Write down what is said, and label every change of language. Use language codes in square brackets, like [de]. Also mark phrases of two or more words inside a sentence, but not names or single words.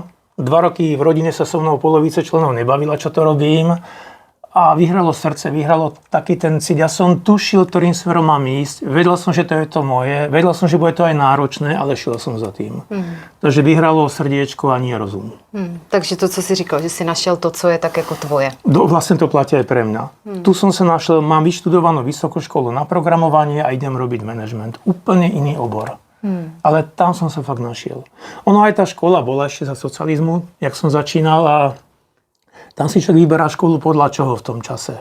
[sk] 2 roky v rodine sa so mnou polovice členov nebavila, čo to robím. A vyhralo srdce, vyhralo taký ten cít. Ja som tušil, ktorým smerom mám ísť. Vedel som, že to je to moje. Vedel som, že bude to aj náročné, ale šiel som za tým. Takže vyhralo srdiečko a nie rozum. [cs] Takže to, co jsi říkal, že si našel to, co je tak jako tvoje. [sk] Vlastne to platí aj pre mňa. Tu som sa našiel, mám vyštudovanú vysokú školu na programovanie a idem robiť management. Úplne iný obor. Ale tam som sa fakt našiel. Ono aj tá škola bola ešte za socializmu, jak som začínal a tam si človek vyberá školu podľa čoho v tom čase.